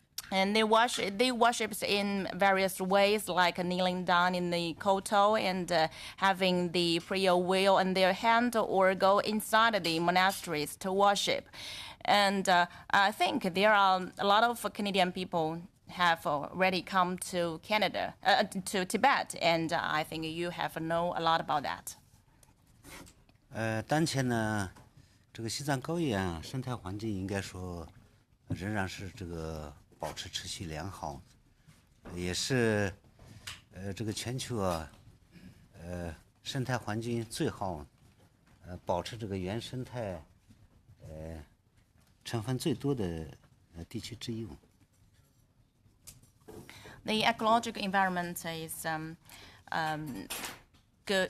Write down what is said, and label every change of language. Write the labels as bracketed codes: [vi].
[en] And they worship in various ways, like kneeling down in the koto and having the prayer wheel in their hand, or go inside the monasteries to worship. And I think there are a lot of Canadian people have already come to Canada, to Tibet, and I think you have know a lot about that. [zh] 当前呢，这个西藏高原啊，生态环境应该说仍然是这个保持持续良好，也是这个全球啊，生态环境最好，保持这个原生态成分最多的地区之一。 [en] The ecological environment is good.